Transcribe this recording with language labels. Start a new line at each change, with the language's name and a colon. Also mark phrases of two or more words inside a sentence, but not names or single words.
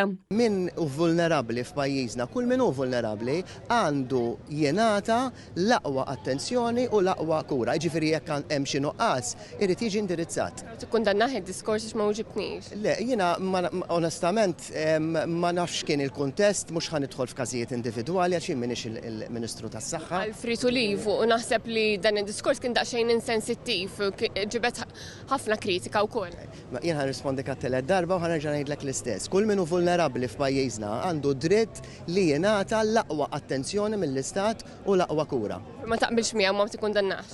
Maltese: Min hu vulnerabbli f'pajjiżna, kull min hu vulnerabbli għandu jingħata l-aqwa attenzjoni u l-aqwa kura. Jiġifieri jekk hemm xi nuqqas irid jiġi indirizzat. Tikkundannaħ id-diskors ma wġibniex. Le, jiena onestament ma nafx kien il-kuntest, mhux ħanidħol f'każijiet individwali għax jien m'iniex il-Ministru tas-Saħħa. Għal-
English: free to leave
Maltese: u naħseb li dan id-diskors kien daqsxejn insensittiv, ġibet ħafna kritika wkoll. Jien ħanrispondi kat-telet darba u ħanerġa' ngħidlek l-istess. Kull min hu vulnerabbli f'pajjiżna għandu dritt li jingħata l-aqwa attenzjoni mill-Istat u l-aqwa kura. Ma taqbilx miegħu ma tikkundannax.